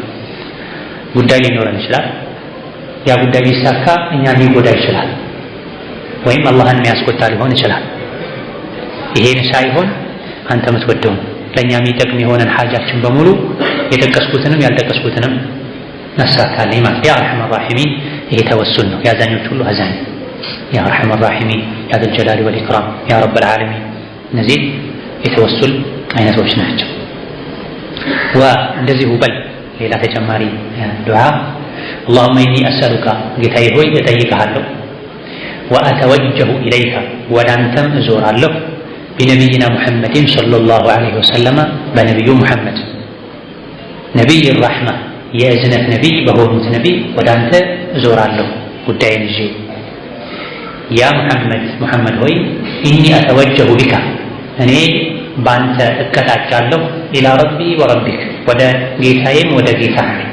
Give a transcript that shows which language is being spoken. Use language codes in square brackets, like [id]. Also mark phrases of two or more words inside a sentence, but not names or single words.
[am] ጉዳይ ሊኖረን ይችላል። ያ ጉዳይ ሊሳካ እኛን ሊጎዳ ይችላል ወይም አላህን የሚያስቆጣ ሊሆን ይችላል። ይሄን ሳይሆን አንተ የምትወደውን ለእኛ የሚጠቅም የሆነን ሐጃችን በሙሉ የጠቀስኩትንም ያልጠቀስኩትንም ነሳካልኝ ማለት [ar] يا أرحم الراحمين። [am] ይሄ ተወሱል ነው የአዛኞች ሁሉ አዛኝ [ar] يا أرحم الراحمين يا ذا الجلال والإكرام يا رب العالمين። [am] እነዚህ የተወሱል አይነቶች ናቸው። እንደዚሁ በል ሌላ ተጨማሪ ዱዓ [ar] اللهم إني أسألك [am] ጌታዬ ሆይ እጠይቅሃለሁ وأتوجه إليك ወደ አንተም እዞራለሁ [ar] بنبينا محمد صلى الله عليه وسلم [am] በነቢዩ ሙሐመድ ነቢይ الرحمة የእዝነት ነቢይ በሆኑት ነቢይ ወደ አንተ እዞራለሁ ጉዳይን ይዤ ያ ሙሐመድ ሆይ [ar] إني أتوجه بك [am] እኔ በአንተ እቀጣጫለሁ [ar] إلى ربي وربك [am] ወደ ጌታዬም ወደ ጌታህ